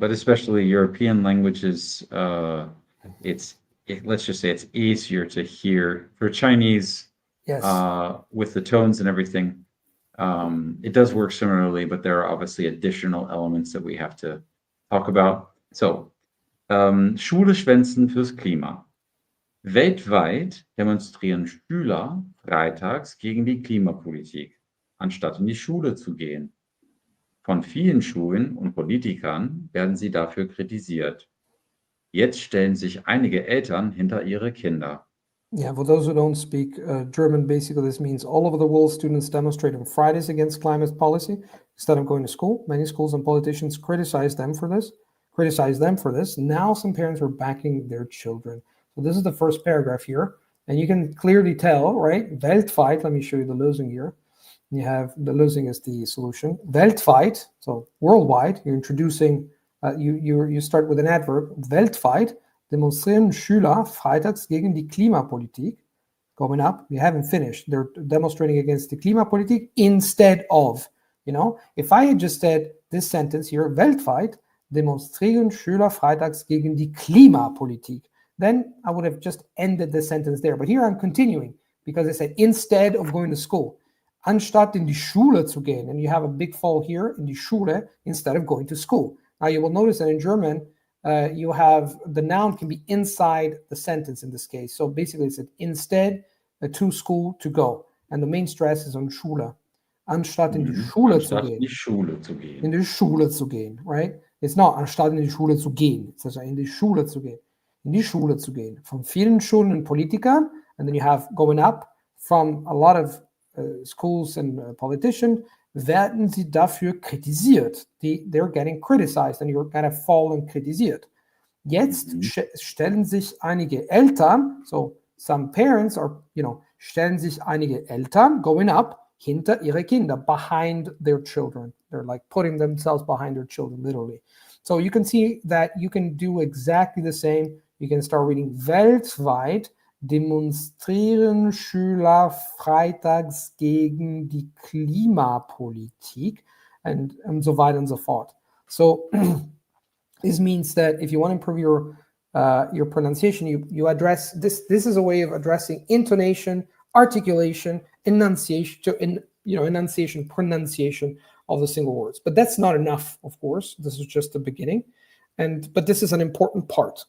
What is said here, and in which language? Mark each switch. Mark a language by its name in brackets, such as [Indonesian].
[English] But especially European languages, let's just say it's easier to hear. For Chinese, yes, with the tones and everything, it does work similarly, but there are obviously additional elements that we have to talk about. [German] So, Schule schwänzen fürs Klima. Weltweit demonstrieren Schüler freitags gegen die Klimapolitik, anstatt in die Schule zu gehen. Von vielen Schulen und Politikern werden sie dafür kritisiert. Jetzt stellen sich einige Eltern hinter ihre Kinder. [English] Yeah, for those who don't speak German, basically this means all over the world students demonstrate on Fridays against climate policy instead of going to school. Many schools and politicians criticize them for this. Now some parents are backing their children. So this is the first paragraph here, and you can clearly tell, right? Weltweit, let me show you the Lösung here. You have the Lösung is the solution. Weltweit, so worldwide, you're introducing, you start with an adverb. [German] Weltweit demonstrieren Schüler freitags gegen die Klimapolitik. [English] Going up, we haven't finished. They're demonstrating against the Klimapolitik instead of, if I had just said this sentence here, [German] weltweit demonstrieren Schüler freitags gegen die Klimapolitik, [English] then I would have just ended the sentence there. But here I'm continuing because I said instead of going to school. [German] Anstatt in die Schule zu gehen, [English] and you have a big fall here, [German] in die Schule, [English] instead of going to school. Now you will notice that in German, you have the noun can be inside the sentence in this case. So basically it's instead to school to go. And the main stress is on Schule. [German] Anstatt in die Schule zu gehen. In die Schule zu gehen. In die Schule zu gehen, [English] right? It's not [German] anstatt in die Schule zu gehen. [English] It's also [German] in die Schule zu gehen. In die Schule zu gehen. Von vielen Schulen und Politikern, [English] and then you have going up from a lot of schools and politicians, [German] werden sie dafür kritisiert. [English] They're getting criticized and you're kind of fallen kritisiert. Jetzt stellen sich einige Eltern, so some parents are, stellen sich einige Eltern going up hinter ihre Kinder, behind their children. They're like putting themselves behind their children, literally. So you can see that you can do exactly the same. You can start reading [German] weltweit demonstrieren Schüler freitags gegen die Klimapolitik [English] and so weiter and so forth. So this means that if you want to improve your pronunciation, you address this. This is a way of addressing intonation, articulation, enunciation, pronunciation of the single words. But that's not enough, of course. This is just the beginning, but this is an important part.